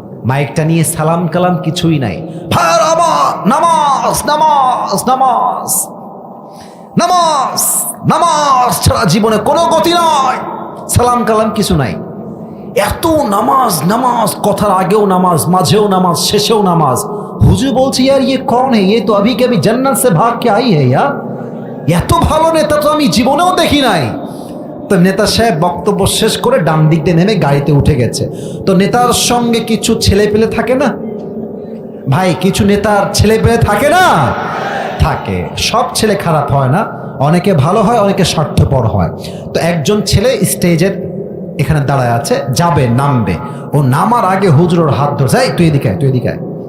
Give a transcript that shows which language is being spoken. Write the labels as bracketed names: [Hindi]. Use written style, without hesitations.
[Bangla] মাইকটা নিয়ে সালাম কালাম কিছুই নাই, ভাইয়ার আমার নামাজ নামাজ নামাজ নামাজ নামাজ ছাড়া জীবনে কোনো গতি নয়, সালাম কালাম কিছু নাই। এত নামাজ নামাজ, কথার আগেও নামাজ, মাঝেও নামাজ, শেষেও নামাজ। হুজুর বলছে [Hindi] ইয়ার ইয়ে কौन है, ये तो अभी के अभी जन्नत से भाग के आई है यार, [Bangla] এত ভালো নেতা তো আমি জীবনেও দেখি নাই। তো নেতা সাহেব বক্তব্য শেষ করে ডান দিক দিয়ে নেমে গাড়িতে উঠে গেছে। তো নেতার সঙ্গে কিছু ছেলে পেলে থাকে না ভাই, কিছু নেতার ছেলে পেলে থাকে না, থাকে। সব ছেলে খারাপ হয় না, অনেকে ভালো হয়, অনেকে স্বার্থপর হয়। তো একজন ছেলে স্টেজের এখানে দাঁড়ায় আছে, যাবে নামবে, ও নামার আগে হুজুরের হাত ধরছে, এই তুই এদিকে আয়, তুই এদিকে আয়।